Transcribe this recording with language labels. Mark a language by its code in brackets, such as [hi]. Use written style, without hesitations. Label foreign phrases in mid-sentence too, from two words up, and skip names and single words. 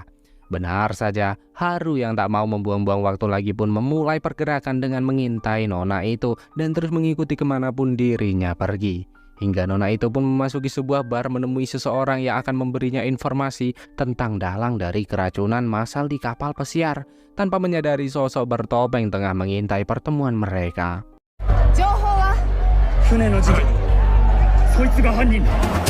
[id] Benar saja, Haru yang tak mau membuang-buang waktu lagi pun memulai pergerakan dengan mengintai nona itu dan terus mengikuti kemanapun dirinya pergi. Hingga nona itu pun memasuki sebuah bar menemui seseorang yang akan memberinya informasi tentang dalang dari keracunan massal di kapal pesiar, tanpa menyadari sosok bertopeng tengah mengintai pertemuan mereka. [ja] 船の事件、そいつが犯人だ。